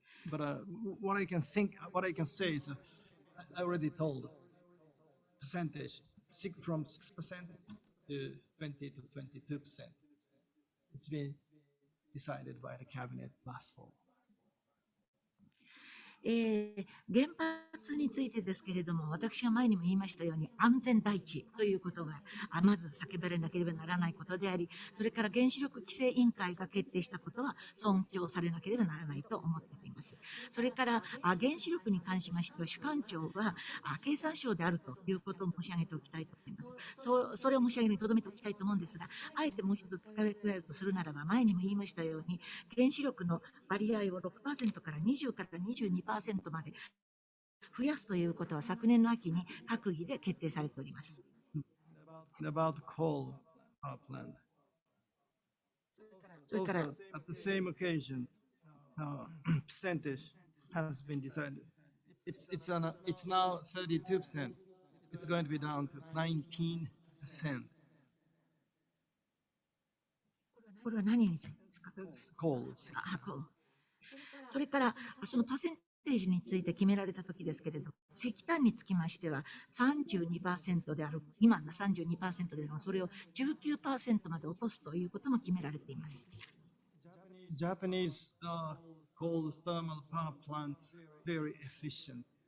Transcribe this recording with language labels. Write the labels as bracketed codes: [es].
[en] But what I can say is, I already told percentage, from 6% to 20 to 22%. It's been decided by the cabinet last fall. [ja] 原発についてですけれども、私が前にも言いましたように安全第一ということがまず叫ばれなければならないことであり、それから原子力規制委員会が決定したことは尊重されなければならないと思っています。それから原子力に関しましては主管庁は経産省であるということを申し上げておきたいと思います。それを申し上げるにとどめておきたいと思うんですが、あえてもう一つ付け加えるとするならば、前にも言いましたように原子力の割合を 6% から20から 22%まで増やすということは昨年の秋に閣議で決定されております。 [en] About coal power plant. Also, at the same occasion, percentage has been decided. It's now 32%. It's going to be down to 19%. [ja] これは何についてですか。 [en] Coal. [ja] それからそのパーセンテージについて決められたときですけれど、石炭につきましては 32% である、今の 32% でもそれを 19% まで落とすということも決められています。 [en] Japanese coal thermal power plants very efficient.